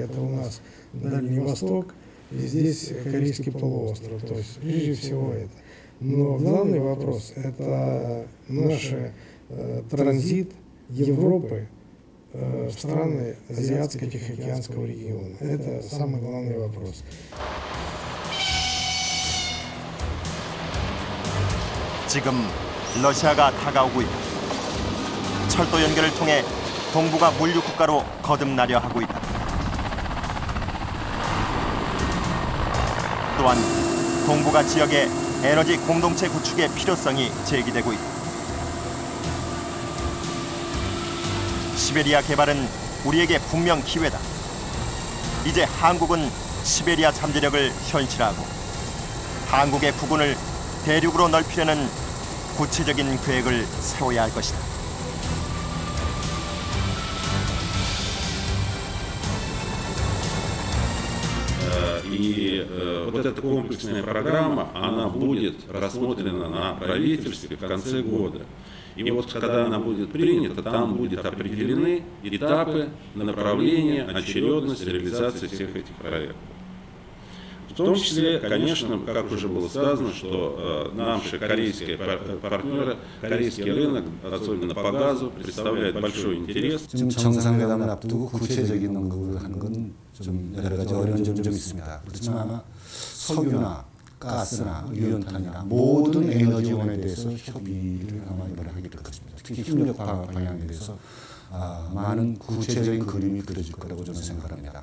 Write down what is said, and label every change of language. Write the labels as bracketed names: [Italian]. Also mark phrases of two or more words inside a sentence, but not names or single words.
[Russian] Это у нас Дальний Восток и здесь Корейский полуостров. То есть прежде всего это. Но главный вопрос – это наш транзит Европы в страны Азиатско-Тихоокеанского региона. Это самый главный вопрос. [Korean] 지금 러시아가 다가오고 있다. 철도 연결을 통해 동북아 물류 국가로 거듭나려 하고 있다. 또한 동북아 지역의 에너지 공동체 구축의 필요성이 제기되고 있다. 시베리아 개발은 우리에게 분명 기회다. 이제 한국은 시베리아 잠재력을 현실화하고 한국의 부근을 대륙으로 넓히려는 구체적인 계획을 세워야 할 것이다. [Russian] И вот эта комплексная программа, она будет рассмотрена на правительстве в конце года. И вот когда она будет принята, там будут определены этапы, направления, очередность реализации всех этих проектов. В том числе, конечно, как уже было сказано, что наши корейские партнеры, корейский рынок, особенно по газу, представляет большой интерес. [Korean] 지금 정상회담을 앞두고 구체적인 언급을 하는 건 좀 여러 가지 어려운 점이 좀 있습니다. 그렇지만 아마 석유나 가스나 유연탄이나 모든 에너지원에 대해서 협의를 아마 이번에 하게 될 것입니다. 특히 협력 방향에 대해서 많은 구체적인 그림이 그려질 거라고 저는 생각합니다.